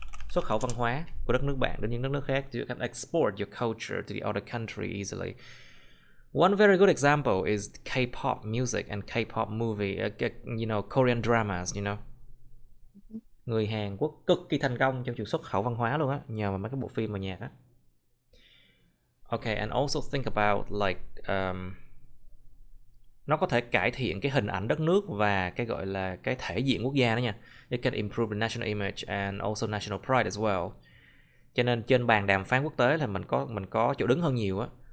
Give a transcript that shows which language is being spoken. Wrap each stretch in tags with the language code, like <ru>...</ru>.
<vi>Xuất khẩu văn hóa của đất nước bạn đến những đất nước khác.</vi> <en>You can export your culture to the other country easily. One very good example is K-pop music and K-pop movie, you know, Korean dramas, you know.</en> <vi>Người Hàn Quốc cực kỳ thành công trong chuyện xuất khẩu văn hóa luôn á, nhờ vào mấy cái bộ phim và nhạc á.</vi> <en>Okay, and also think about like</en> <vi>nó có thể cải thiện cái hình ảnh đất nước và cái gọi là cái thể diện quốc gia đó nha.</vi> <en>It can improve the national image and also national pride as well.</en> <vi>Cho nên trên bàn đàm phán quốc tế là mình có chỗ đứng hơn nhiều á.</vi>